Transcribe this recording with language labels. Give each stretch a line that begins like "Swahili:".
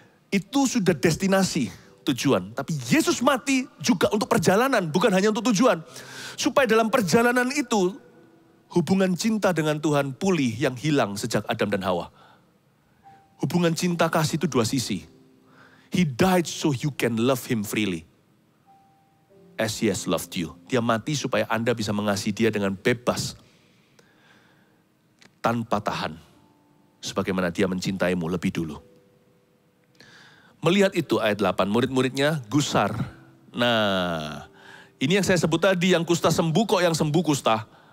Indonesian: Itu sudah destinasi, tujuan. Tapi Yesus mati juga untuk perjalanan, bukan hanya untuk tujuan. Supaya dalam perjalanan itu, hubungan cinta dengan Tuhan pulih yang hilang sejak Adam dan Hawa. Hubungan cinta kasih itu dua sisi.
English: He died so you can love him freely. As he has loved you.
Indonesian: Dia mati supaya Anda bisa mengasihi dia dengan bebas. Tanpa tahan. Sebagaimana dia mencintaimu lebih dulu. Melihat itu ayat 8, murid-muridnya gusar. Nah, ini yang saya sebut tadi, yang kusta sembuh kok yang sembuh kusta.